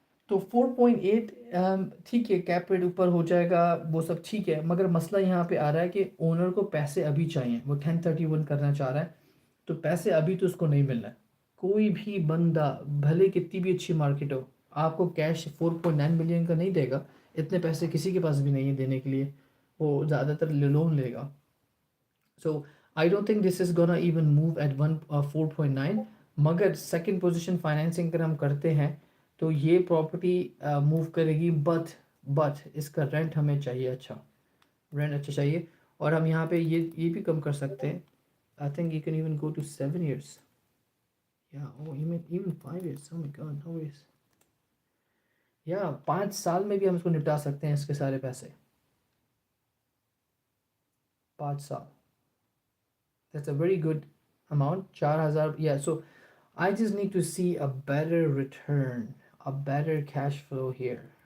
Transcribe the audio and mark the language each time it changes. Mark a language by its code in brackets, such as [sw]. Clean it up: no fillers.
[hi] तो 4.8 ठीक है, कैप रेट ऊपर हो जाएगा, वो सब ठीक है, मगर मसला यहाँ पे आ रहा है कि ओनर को पैसे अभी चाहिए, वो 1031 करना चाह रहा है, तो पैसे अभी तो उसको नहीं मिल रहा है। कोई भी बंदा भले कितनी भी अच्छी मार्केट हो, आपको कैश 4.9 मिलियन का नहीं देगा। इतने पैसे किसी के पास भी नहीं है देने के लिए, वो ज़्यादातर लोन लेगा। [en] So I don't think this is gonna even move at 4.9. [hi] मगर सेकंड पोजीशन फाइनेंसिंग अगर हम करते हैं तो ये प्रॉपर्टी मूव करेगी, बट इसका रेंट हमें चाहिए अच्छा, रेंट अच्छा चाहिए। और हम यहाँ पे ये भी कम कर सकते हैं। [en] I think you can even go to 7 years, [hi] या ओ even 5 years। [en] Oh my god, no ways. [hi] या 5 साल में भी हम इसको निपटा सकते हैं, इसके सारे पैसे 5 साल। [en] That's a very good amount. 4,000. Yeah. So I just need to see a better return, a better cash flow here.